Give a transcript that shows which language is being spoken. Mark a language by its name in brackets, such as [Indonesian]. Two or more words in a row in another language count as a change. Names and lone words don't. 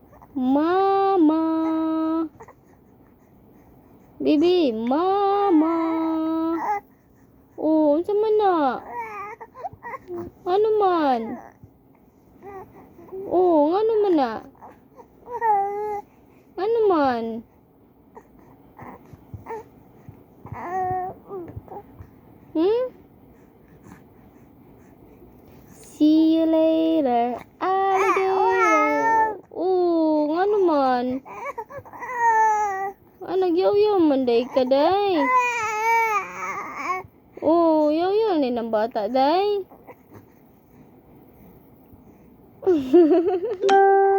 [Cebuano] Mama. Bibi, mama. Oh, unsa man na? Ano man? Oh, ano man na? Ano man? Hmm? [English] See you later, alligator. [Cebuano] Oh, ano man? Nagyaw-yaw man day ka, day. Oh, yaw-yaw ni ng bata, day.